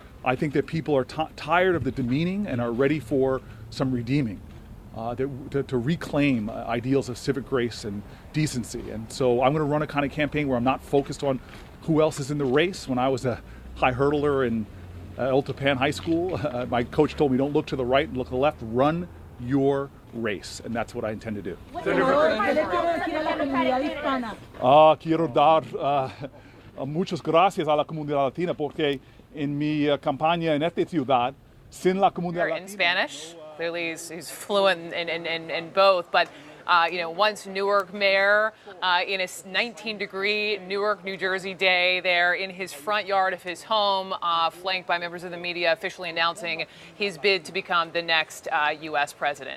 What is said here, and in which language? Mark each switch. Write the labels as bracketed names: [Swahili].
[English] I think that people are tired of the demeaning and are ready for some redeeming, to reclaim ideals of civic grace and decency. And so I'm going to run a kind of campaign where I'm not focused on who else is in the race. When I was a high hurdler in El Tapan High School, my coach told me, don't look to the right and look to the left, run your race. And that's what I intend to do. [Spanish] Quiero dar muchas gracias a la comunidad latina porque en mi campaña en esta ciudad, sin la comunidad latina. [English] In Spanish. Clearly, he's fluent in both. But, once Newark mayor in a 19-degree Newark, New Jersey day there in his front yard of his home, flanked by members of the media officially announcing his bid to become the next U.S. president.